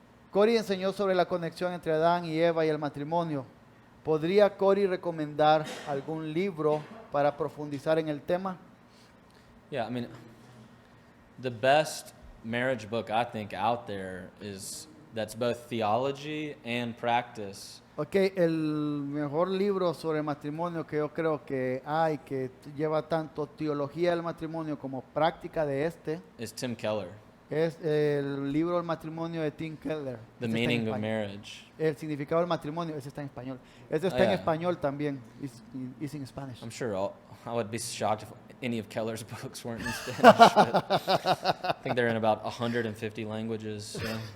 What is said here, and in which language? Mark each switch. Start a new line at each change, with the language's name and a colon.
Spanish: Cory enseñó sobre la conexión entre Adán y Eva y el matrimonio. ¿Podría Cory recomendar algún libro para profundizar en el tema?
English: Yeah, I mean, the best marriage book I think out there that's both theology and practice.
Spanish: Ok, el mejor libro sobre matrimonio que yo creo que hay, que lleva tanto teología del matrimonio como práctica de
English: Is Tim Keller,
Spanish: es el libro del matrimonio de Tim Keller.
English: The
Spanish: Ese está en
English: Meaning of
Spanish: español.
English: Marriage.
Spanish: El significado del matrimonio, ese está en español. Ese está en
English: yeah.
Spanish: español también,
English: is in Spanish. I'm sure I would be shocked if any of Keller's books weren't in Spanish. But I think they're in about 150 languages. So,